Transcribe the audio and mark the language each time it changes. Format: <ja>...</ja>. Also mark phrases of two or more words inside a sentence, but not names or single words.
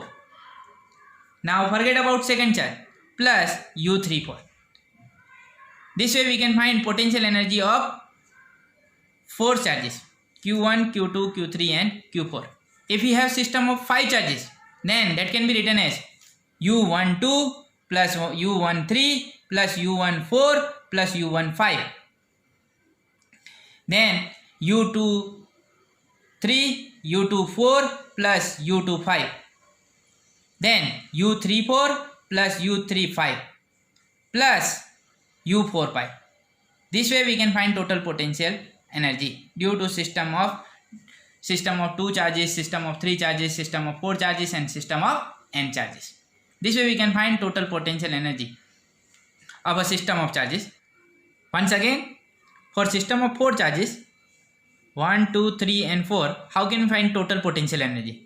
<en>Now forget about second charge, plus U34. This way we can find potential energy of 4 charges, Q1, Q2, Q3 and Q4. If we have system of 5 charges, then that can be written as U12 plus U13 plus U14 plus U15. Then U23, U24 plus U25. Then U34 plus U35 plus U45. This way we can find total potential energy due to system of 2 charges, system of 3 charges, system of 4 charges and system of n charges. This way we can find total potential energy of a system of charges. Once again, for system of 4 charges, 1, 2, 3 and 4, how can we find total potential energy?</en>